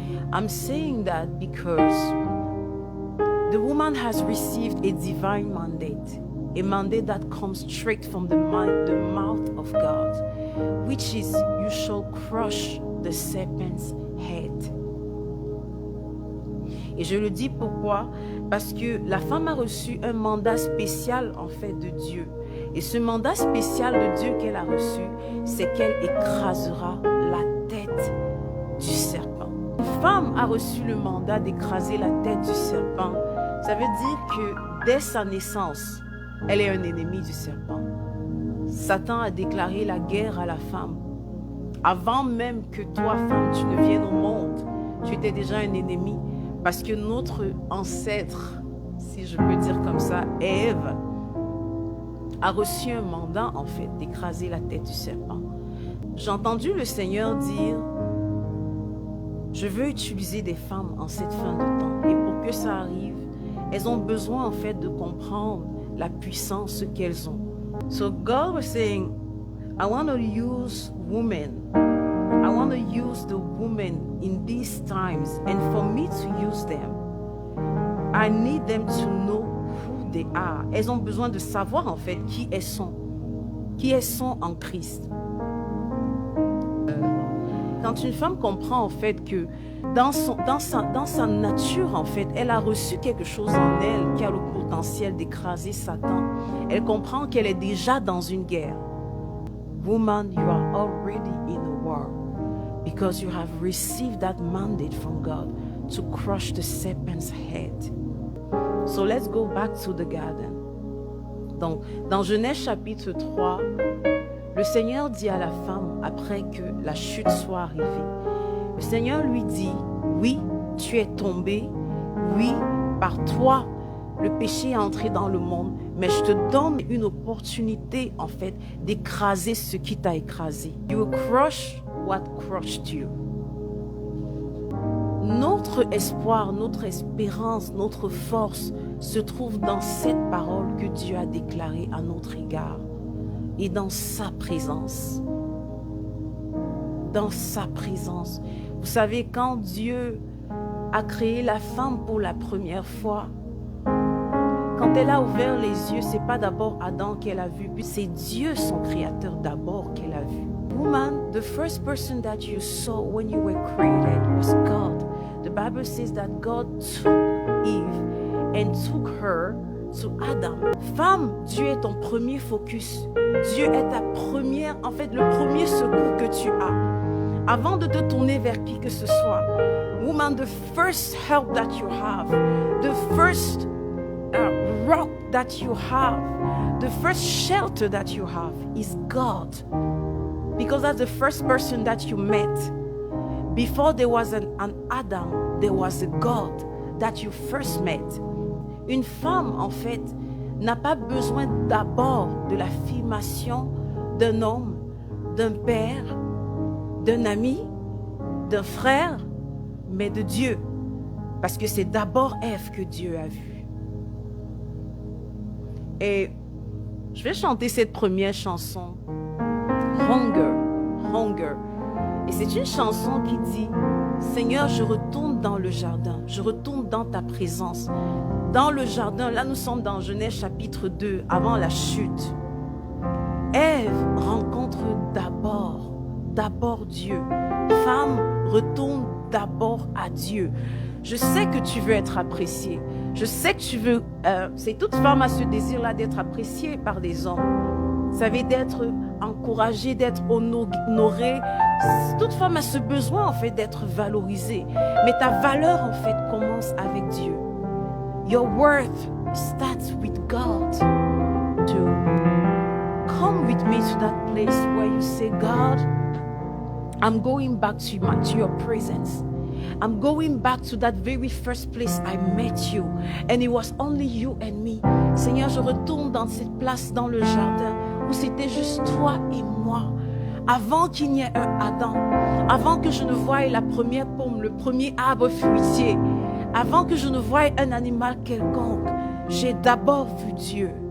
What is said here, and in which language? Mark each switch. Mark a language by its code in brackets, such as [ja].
[en] I'm saying that because the woman has received a divine mandate, a mandate that comes straight from the mouth of God, which is, you shall crush the serpent's head. [fr] Et je le dis pourquoi? Parce que la femme a reçu un mandat spécial en fait de Dieu. Et ce mandat spécial de Dieu qu'elle a reçu, c'est qu'elle écrasera la tête du serpent. Une femme a reçu le mandat d'écraser la tête du serpent. Ça veut dire que dès sa naissance, elle est un ennemi du serpent. Satan a déclaré la guerre à la femme. Avant même que toi, femme, tu ne viennes au monde, tu étais déjà un ennemi. Parce que notre ancêtre, si je peux dire comme ça, Ève, a reçu un mandat en fait d'écraser la tête du serpent. J'ai entendu le Seigneur dire, je veux utiliser des femmes en cette fin de temps. Et pour que ça arrive, elles ont besoin en fait de comprendre la puissance qu'elles ont. [en] So God was saying, I want to use women. I want to use the women in these times, and for me to use them, I need them to know who they are. [fr] Elles ont besoin de savoir en fait qui elles sont en Christ. Quand une femme comprend en fait que dans sa nature en fait, elle a reçu quelque chose en elle qui a le potentiel d'écraser Satan. Elle comprend qu'elle est déjà dans une guerre. [en] Woman, you are already in a war. Because you have received that mandate from God to crush the serpent's head. So let's go back to the garden. [fr] Donc, dans Genèse chapitre 3, le Seigneur dit à la femme, après que la chute soit arrivée, le Seigneur lui dit, oui, tu es tombée, oui, par toi, le péché est entré dans le monde, mais je te donne une opportunité, en fait, d'écraser ce qui t'a écrasé. [en] You will crush what crushed you. [fr] Notre espoir, notre espérance, notre force se trouve dans cette parole que Dieu a déclarée à notre égard et dans sa présence. Dans sa présence. Vous savez, quand Dieu a créé la femme pour la première fois, quand elle a ouvert les yeux, c'est pas d'abord Adam qu'elle a vu, puis c'est Dieu, son créateur, d'abord qu'elle a vu. [en] Woman, the first person that you saw when you were created was God. The Bible says that God took Eve and took her to Adam. [fr] Femme, Dieu est ton premier focus. Dieu est ta première, en fait, le premier secours que tu as. Avant de te tourner vers qui que ce soit. [en] Woman, the first help that you have, the first rock that you have, the first shelter that you have is God. Because that's the first person that you met. Before there was an Adam, there was a God that you first met. [fr] Une femme, en fait, n'a pas besoin d'abord de l'affirmation d'un homme, d'un père, d'un ami, d'un frère, mais de Dieu. Parce que c'est d'abord Ève que Dieu a vue. Et je vais chanter cette première chanson, Hunger, Hunger. Et c'est une chanson qui dit, Seigneur, je retourne dans le jardin, je retourne dans ta présence. Dans le jardin, là nous sommes dans Genèse chapitre 2, avant la chute. Ève rencontre d'abord Dieu. Femme, retourne d'abord à Dieu. Je sais que tu veux être appréciée. Je sais que tu veux... c'est toute femme a ce désir-là d'être appréciée par des hommes. Vous savez, d'être encouragée, d'être honorée. Toute femme a ce besoin, en fait, d'être valorisée. Mais ta valeur, en fait, commence avec Dieu. [en] Your worth starts with God. To come with me to that place where you say, God, I'm going back to your presence. I'm going back to that very first place I met you. And it was only you and me. [fr] Seigneur, je retourne dans cette place dans le jardin où c'était juste toi et moi. Avant qu'il n'y ait un Adam, avant que je ne voie la première pomme, le premier arbre fruitier, avant que je ne voie un animal quelconque, j'ai d'abord vu Dieu.